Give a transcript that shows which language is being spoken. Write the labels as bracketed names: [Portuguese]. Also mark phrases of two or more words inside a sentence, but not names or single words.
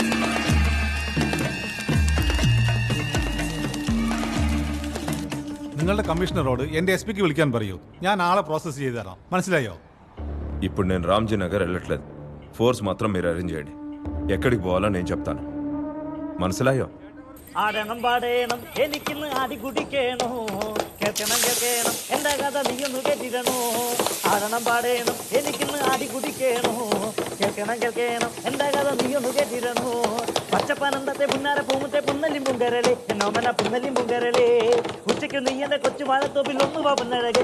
[Malayalam] നിങ്ങളുടെ നിങ്ങളുടെ കമ്മീഷണറോട് എൻ്റെ SP ക്ക് വിളിക്കാൻ പറയൂ. ഞാൻ ആളെ പ്രോസസ്സ് ചെയ്തു തരാം. മനസ്സിലായോ? [Telugu] ఇప్పుడు నేను రామ్జీ నగర్ వెళ్ళట్లేదు. ఫోర్స్ మాత్రం మీరు అరేంజ్ చేయండి. ఎక్కడికి పోవాలో నేను చెప్తాను. మనసులాయో? [Malayalam] ആടണം പാടേണം എനിക്കിന്ന് ആടി കുടിക്കേണോ കേൾക്കണം കേൾക്കണം എന്റെ കഥ നീയൊന്ന് കേട്ടിരണോ ആടണം പാടേണം എനിക്കിന്ന് ആടി കുടിക്കേണോ കേൾക്കണം കേൾക്കണം എന്റെ കഥ നീയൊന്ന് കേട്ടിരണോ പച്ചപ്പനന്തത്തെ പുന്നാര പൂമുത്തെ പുന്നലിം പുങ്കരളെ എന്നോമന പുന്നലിം പുങ്കരളെ ഉച്ചയ്ക്ക് നീ എന്റെ കൊച്ചു വാഴത്തോപ്പിൽ ഒന്ന് വാപ്പുന്നഴകെ